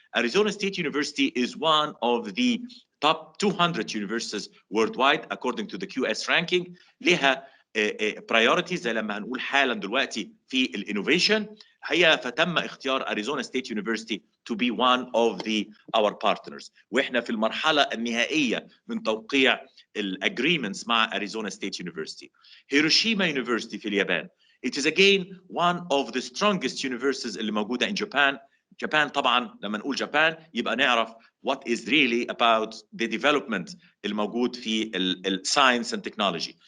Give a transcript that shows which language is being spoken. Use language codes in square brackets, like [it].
[en] Arizona State University is one of the top 200 universities worldwide according to the QS ranking. [ar] لها priorities زي لما هنقول حالا دلوقتي في الانوفيشن. هي فتم اختيار اريزونا ستيت يونيفرسيتي [en] to be one of our partners، [ar] واحنا في المرحله النهائيه من توقيع الاجريمنتس مع اريزونا ستيت يونيفرسيتي. [en] Hiroshima University [ar] في اليابان [en] it is again one of the strongest universities [ar] اللي موجوده [en] in Japan. [ar] جابان طبعا لما نقول جابان يبقى نعرف [en] what is really about the development [ar] الموجود في الساينس [en] and technology.